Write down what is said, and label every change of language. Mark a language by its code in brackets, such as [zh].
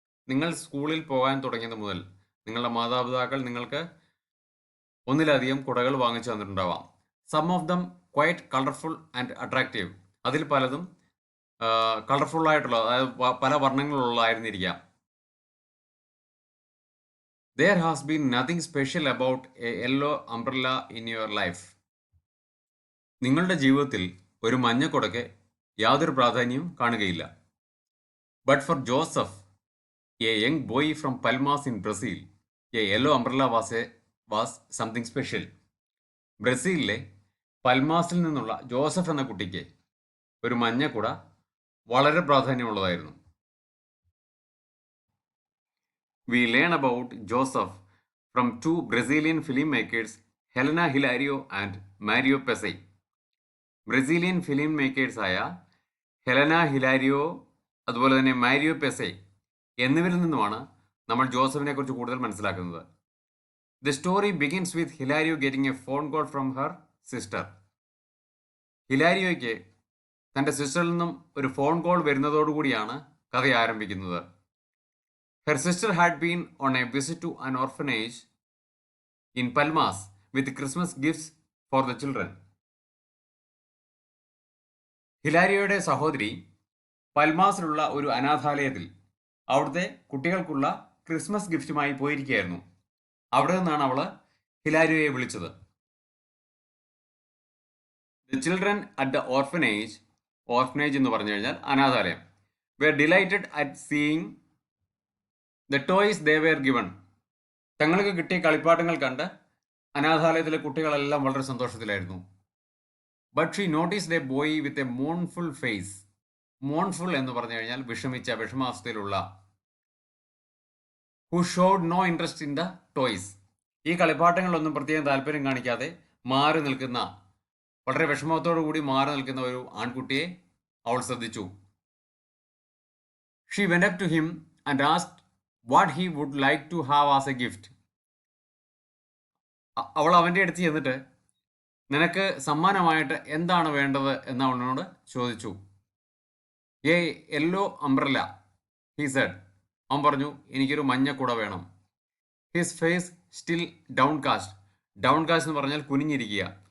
[ml] നിങ്ങൾ സ്കൂളിൽ പോകാൻ തുടങ്ങിയത് മുതൽ നിങ്ങളുടെ മാതാപിതാക്കൾ നിങ്ങൾക്ക് ഒന്നിലധികം കുടകൾ വാങ്ങിച്ചു തന്നിട്ടുണ്ടാവാം. [en] Some of them quite colourful and attractive. [ml] അതിൽ പലതും കളർഫുൾ ആയിട്ടുള്ള, അതായത് പല വർണ്ണങ്ങളുള്ളതായിരുന്നിരിക്കാം. [en] There has been nothing special about a yellow umbrella in your life. [ml] നിങ്ങളുടെ ജീവിതത്തിൽ ഒരു മഞ്ഞക്കുടയ്ക്ക് യാതൊരു പ്രാധാന്യവും കാണുകയില്ല. [en] But for Joseph, a young boy from Palmas in Brazil, a yellow umbrella was something special. [ml] ബ്രസീലിലെ പൽമാസിൽ നിന്നുള്ള ജോസഫ് എന്ന കുട്ടിക്ക് ഒരു മഞ്ഞക്കുട വളരെ പ്രാധാന്യമുള്ളതായിരുന്നു. [en] We learn about Joseph from two Brazilian filmmakers, Helena Hilario and Mario Pesce. [ml] Brazilian film മേക്കേഴ്സായ Helena ഹിലാരിയോ അതുപോലെ തന്നെ Mario പെസെ എന്നിവരിൽ നിന്നുമാണ് നമ്മൾ ജോസഫിനെ കുറിച്ച് കൂടുതൽ മനസ്സിലാക്കുന്നത്. [en] The story begins with Hilario getting a phone call from her sister. [ml] ഹിലാരിയോയ്ക്ക് തൻ്റെ സിസ്റ്ററിൽ നിന്നും ഒരു ഫോൺ കോൾ വരുന്നതോടുകൂടിയാണ് കഥ ആരംഭിക്കുന്നത്. [en] Her sister had been on a visit to an orphanage in Palmas with Christmas gifts for the children. [ml] ഹിലാരിയോയുടെ സഹോദരി പൽമാസിലുള്ള ഒരു അനാഥാലയത്തിൽ അവിടുത്തെ കുട്ടികൾക്കുള്ള Christmas ഗിഫ്റ്റുമായി പോയിരിക്കുകയായിരുന്നു. അവിടെ നിന്നാണ് അവൾ ഹിലാരിയോയെ വിളിച്ചത്. [en] the children at the orphanage [ml] എന്ന് പറഞ്ഞു കഴിഞ്ഞാൽ അനാഥാലയം, [en] were delighted at seeing the toys they were given. [ml] തങ്ങൾക്ക് കിട്ടിയ കളിപ്പാട്ടങ്ങൾ കണ്ട് അനാഥാലയത്തിലെ കുട്ടികളെല്ലാം വളരെ സന്തോഷത്തിലായിരുന്നു. [en] But she noticed a boy with a mournful face. Mournful [ml] എന്ന് പറഞ്ഞു കഴിഞ്ഞാൽ വിഷമാവസ്ഥയിലുള്ള. [en] Who showed no interest in the toys. [ml] ഈ കളിപ്പാട്ടങ്ങളിലൊന്നും പ്രത്യേകം താല്പര്യം കാണിക്കാതെ മാറി നിൽക്കുന്ന, വളരെ വിഷമത്തോടു കൂടി മാറി നിൽക്കുന്ന ഒരു ആൺകുട്ടിയെ അവൾ ശ്രദ്ധിച്ചു. [en] She went up to him and asked what he would like to have as a gift. [ml] അവൾ അവൻ്റെ അടുത്ത് ചെന്നിട്ട് നിനക്ക് സമ്മാനമായിട്ട് എന്താണ് വേണ്ടത് എന്ന് അവനോട് ചോദിച്ചു. [en] A yellow umbrella, he said. [ml] അവൻ പറഞ്ഞു, എനിക്കൊരു മഞ്ഞക്കുട വേണം. [en] his face still downcast [ml] എന്ന് പറഞ്ഞാൽ കുനിഞ്ഞിരിക്കുക.